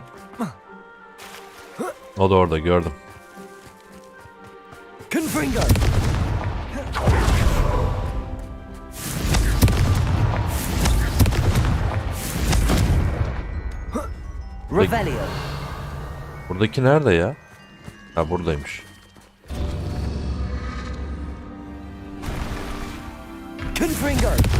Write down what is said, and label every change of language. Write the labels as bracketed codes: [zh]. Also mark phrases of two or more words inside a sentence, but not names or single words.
[tr] O da orada, gördüm. Confringo. Revelio. Buradaki nerede ya? Ha, buradaymış. Confringo.